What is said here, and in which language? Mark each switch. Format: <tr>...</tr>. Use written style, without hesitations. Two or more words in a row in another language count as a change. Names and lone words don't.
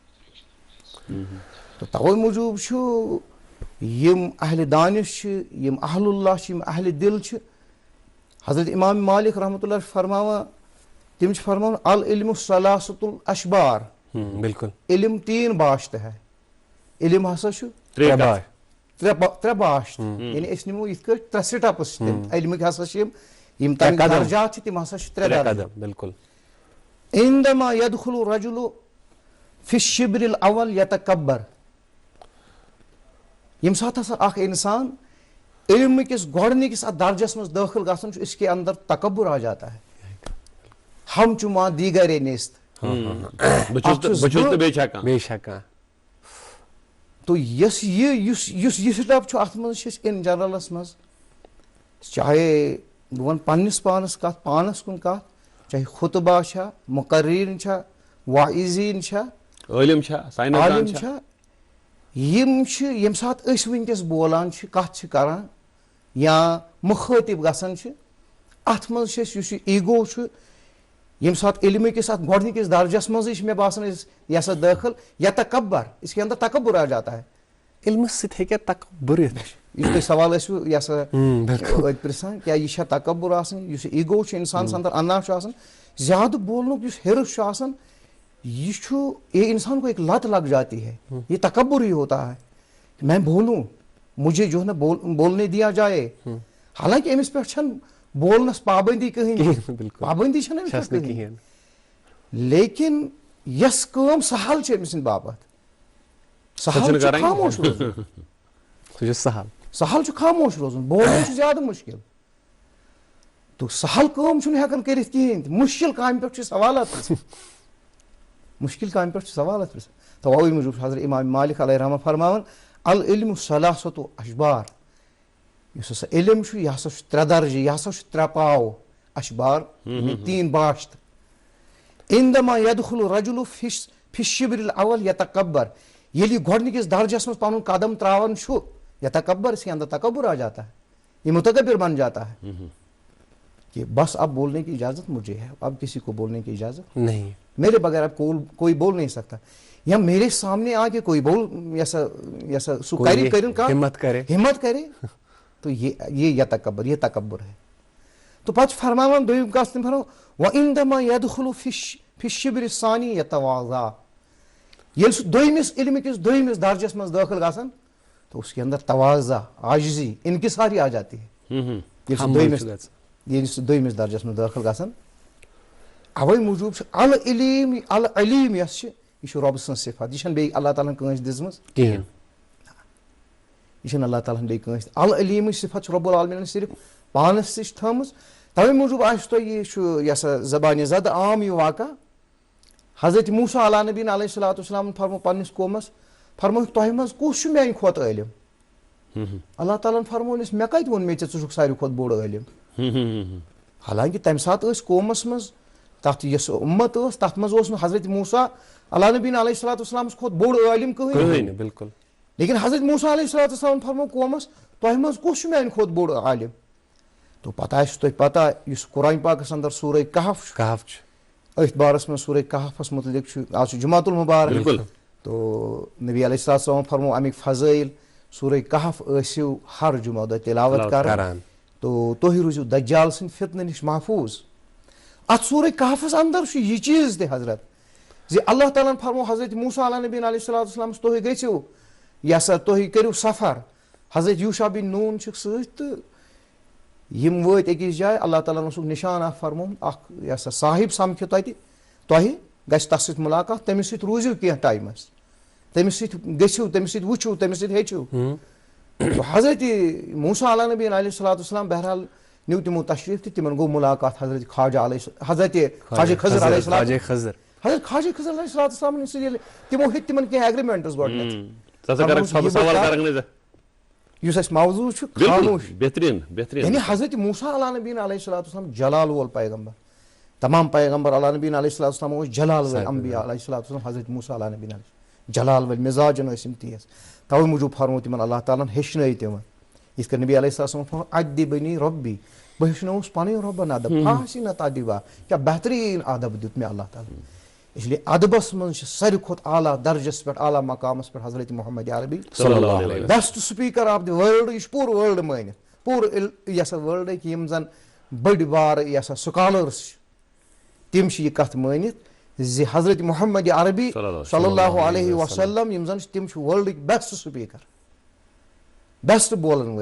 <ks>تہٕ توے موٗجوٗب چھُ یِم اہلِ دانش چھِ یِم اہل اللہ چھِ یِم اہلِ دِل چھِ حضرت امام مالک رحمۃ اللہ چھِ فرماوان تِم چھِ فرماوان</ks> <ar>العلم ثلاثۃ الاشبار.</ar> <ks>بالکل</ks> <ur>علم 3 باشت ہے.</ur> <ks>علم ہسا چھُ ترٛےٚ باشت یعنی أسۍ نِمو یِتھ کٲٹھۍ 3 سٹیپٕس چھِ تِم علمٕکۍ ہسا چھِ یِم تَمیُک درجات چھِ تِم ہسا چھِ 3 درجات. بالکل</ks> <ar>عندما يدخل الرجل في الشبر الاول يتكبر</ar> <ks>ییٚمہِ ساتہٕ ہسا اکھ انسان علم کِس گۄڈنِکِس اتھ درجس منٛز دٲخل گژھان چھُ</ks> <ur>اس کے اندر تکبر آ جاتا ہے.</ur> <fa>ہم چُما دیگرے نیست</fa> <ks>تو یُس یہِ سٹیپ چھُ اتھ منٛز چھِ أسۍ ان جنرلس منٛز چاہے بہٕ ونہٕ پننِس پانس کتھ پانس کُن کتھ چاہے خطبہ چھا مقرریٖن چھا واعظیٖن چھا عٲلِم چھا یِم چھِ ییٚمہِ ساتہٕ أسۍ وٕنکیٚس بولان چھِ کتھ چھِ کران یا مُخٲطِب گژھان چھِ اتھ منٛز چھِ أسۍ یُس یہِ ایٖگو چھُ ییٚمہِ ساتہٕ علمٕکِس اتھ گۄڈنِکِس درجس منٛزٕے چھِ مےٚ باسان یہِ ہسا دٲخل یتکبر</ks> <ur>اس کے اندر تکبر آ جاتا ہے.</ur> <ks>علمس سۭتۍ ہیٚکیٛاہ تکبر یِتھ؟ یُس تُہۍ سوال ٲسوٕ یہِ ہسا أتۍ پرژھان کیٛاہ یہِ چھا تکبر آسان یُس یہِ ایٖگو چھُ انسانس انٛدر انا چھُ آسان زیادٕ بولنُک یُس حِرٕص چھُ آسان یہ چھُ یہ</ks> <ur>انسان کو ایک لت لگ جاتی ہے. یہ تکبر ہی ہوتا ہے میں بولوں مجھے جو ہے نا بولنے دیا جائے.</ur> <ks>حالانکہ أمِس پٮ۪ٹھ چھنہٕ بولنس پابندی کٕہٕنۍ پابندی چھنہٕ أمِس پٮ۪ٹھ کٕہٕنۍ لیکن یۄس کٲم سہل چھِ أمۍ سٕنٛدِ باپتھ سہل چھُ خاموش روزُن سہل چھُ خاموش روزُن بولُن چھُ زیادٕ مُشکِل تو سہل کٲم چھُنہٕ ہٮ۪کان کٔرِتھ کِہینۍ تہِ مُشکِل کامہِ پٮ۪ٹھ چھِ سوالات پرژھان مُشکِل کامہِ پٮ۪ٹھ چھِ سوالات پرژھان. توے موٗجوٗب چھُ حضرت امام مالک علیہ رحمہ فرماوان</ks> <ar>العلم ثلاثۃ اشبار</ar> <ks>یُس ہسا علم چھُ یہِ ہسا چھُ 3 درجہٕ یہِ ہسا چھُ 3 پاو اشبار 3 باشت.</ks> <ar>عندما يدخل الرجل في الشبر الاول يتكبر</ar> <ks>ییٚلہِ یہِ گۄڈنِکِس درجس منٛز پنُن قدم تراوان چھُ یا تکبر،</ks> <ur>اس کے اندر تکبر آ جاتا ہے، یہ متکبر بن جاتا ہے کہ بس اب بولنے کی اجازت مجھے ہے، اب کسی کو بولنے کی اجازت نہیں، میرے بغیر اب کوئی بول نہیں سکتا، یا میرے سامنے آ کے کوئی بول ایسا ہمت کرے تو یہ تکبر، یہ تکبر ہے.</ur> <ks>تو پتہ فرماوان دویم کس تم فرماو</ks> <ar>وَإِنْدَمَا يَدْخُلُ فِي الشِّبْرِ الثَّانِي يَتَوَاضَعُ،</ar> <ks>ییٚلہِ سُہ دویمِس علمِ کِس دویمِس درجس منٛز دٲخل گژھان</ks> <ur>تو اس کے اندر تواضع، عاجزی، انکساری آ جاتی ہے.</ur> <ks>ییٚلہِ سُہ دویمِس درجس منٛز دٲخل گژھان، اوے موٗجوٗب چھُ العلیم یۄس چھِ یہ چھُ رۄب سٕنٛز صفت، یہ چھنہٕ بیٚیہِ اللہ تعالیٰ ہن کٲنٛسہِ دِژمٕژ کِہیٖنۍ، یہ چھنہٕ اللہ تعالیٰ ہن بیٚیہِ کٲنٛسہِ العلیمٕچ صفت چھِ رۄب العالمیٖنن صرف پانس سۭتۍ تھٲومٕژ. تَوے موٗجوٗب آسہِ تۄہہِ یہِ چھُ یہِ ہسا زبانہِ زد عام یہِ واقع. حضرت موسیٰ علیٰ نبیٖن علیہ الصلوٰتُ والسلام فرمو پننِس قومس، فرمووُکھ تۄہہِ منٛز کُس چھُ میانہِ کھۄتہٕ عٲلِم؟ اللہ تعالیٰ ہن فرمونس مےٚ کتہِ ووٚن مےٚ ژےٚ چھُکھ ساروی کھۄتہٕ بوٚڑ عٲلِم. حالانکہِ تمہِ ساتہٕ ٲسۍ قومس منٛز تتھ یۄس اُمت ٲس تتھ منٛز اوس نہٕ حضرت موسیٰ علیٰ نبیٖن علیہ الصلوٰتُ والسلامس کھۄتہٕ بوٚڑ عٲلِم کٕہٕنۍ. بالکل. لیکن حضرت موسیٰ علیہ الصلوٰتُ والسلام فرمو قومس تۄہہِ منٛز کُس چھُ میانہِ کھۄتہٕ بوٚڑ عالِم؟ تو پتہ آسہِ تۄہہِ پتہ یُس قرآن پاکس اندر سورہ کہف چھُ أتھۍ بارس منٛز سورہ کہفس متعلق چھُ، آز چھُ جمعۃ المبارک، تو نبی علیہ الصلوٰتُ والسلام فرمو امیِکۍ فضٲیل سورہ کہف ٲسِو ہر جمعہ دۄہ تلاوت کران تو تُہۍ روٗزِو دجال سٕنٛدِ فتنہٕ نِش محفوٗظ. اتھ سورہ کہفس اندر چھُ یہِ چیٖز تہِ حضرت زِ اللہ تعالیٰ ہن فرمو حضرت موسیٰ علیٰ نبیٖن علیہ الصلوٰتُ والسلامس تُہۍ گٔژھِو یہِ ہسا تُہۍ کٔرِو سفر. حضرت یوٗشع بن نوٗن چھِکھ سۭتۍ تہٕ یِم وٲتۍ أکِس جایہِ، اللہ تعالیٰ ہن اوسُکھ نِشان اکھ فرمومُت، اکھ یہِ ہسا صاحب سمکھِ تتہِ، تۄہہِ گژھِ تس سۭتۍ مُلاقات، تٔمِس سۭتۍ روٗزِو کینٛہہ ٹایمس، تٔمِس سۭتۍ گٔژھِو، تٔمِس سۭتۍ وٕچھِو، تٔمِس سۭتۍ ہیٚچھِو. حضرت موسیٰ علیٰ نبیٖن علیہ الصلوٰتُ والسلام بہرحال نیوٗ تِمو تشریٖف تہٕ تِمن گوٚو مُلاقات حضرت خواجہ خضر علیہ السلام. حضرت خواجہ خضر علیہ الصلوٰتُ والسلامن سۭتۍ ییٚلہِ تِمو ہیٚتۍ تِمن کینٛہہ ایگریمنٹٕس گۄڈٕنیتھ یُس اَسہِ موضوٗع چھُ خاموش، یعنی حضرت موسیٰ علیٰ نبیٖن علیہ الصلوٰتُ والسلام جلال وول پیغمبر، تمام پیغمبر علیٰ نبیٖن علیہ الصلوٰتُ والسلام اوس جلال وٲلۍ انبیا علیہ الصلوٰتُ والسلام، حضرت موسیٰ علیٰ نبیٖن علیہ جلال وٲلۍ مِزاجن ٲسۍ یِم تیز. توے موٗجوٗب فرمو تِمن اللہ تعالیٰ ہن ہیٚچھنٲے تِمن، یِتھ کٔنۍ نبی علیہ الصلوٰتُ والسلام فرمو</ks> <ar>اَدِّبنی رۄبی،</ar> <ks>بہٕ ہیٚچھنووُس پنٕنۍ رۄبن ادب،</ks> <ar>فاحسن تأدیبا،</ar> <ks>کیاہ بہتریٖن ادب دیُت مےٚ اللہ تعالیٰ.</ks> <ur>اس لیے</ur> <ks>ادبس منٛز چھِ ساروی کھۄتہٕ اعلیٰ درجس پٮ۪ٹھ اعلیٰ مقامس پٮ۪ٹھ حضرت محمد عربی</ks> <en>best speaker of the world.</en> <ks>یہِ چھُ پوٗرٕ وٲلڈ مٲنِتھ، پوٗرٕ یہِ ہسا وٲلڈٕکۍ یِم زن بٔڑۍ بارٕ یہِ ہسا سکالٲرٕس چھِ تِم چھِ یہِ کتھ مٲنِتھ زِ حضرت محمد عربی صلی اللہ علیہ وسلم یِم زن چھِ تِم چھِ وٲلڈٕکۍ</ks> <en>best speaker,</en> <ks>بیسٹ بولن وٲلۍ.</ks>